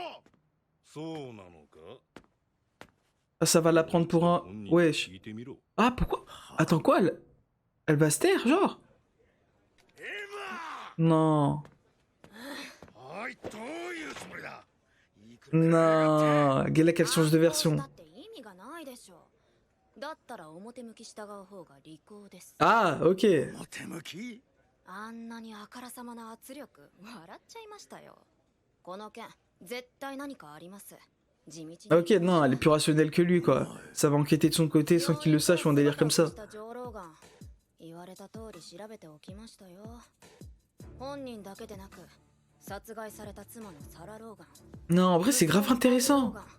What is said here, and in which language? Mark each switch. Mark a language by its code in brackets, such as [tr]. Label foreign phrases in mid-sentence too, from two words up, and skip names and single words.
[fr] Ah, ça va la prendre pour un... Wesh. Ah, pourquoi? Attends, quoi, elle va se taire, genre? Non. Non. Gala qu'elle change de version. Ah, ok. [ja] あんなにあからさまな圧力笑っちゃいましたよ。この件絶対何かあります。 [fr] Ah, ok, non, elle est plus rationnelle que lui, quoi. Ça va enquêter de son côté sans qu'il le sache ou un délire comme ça. Non, en vrai, c'est grave intéressant.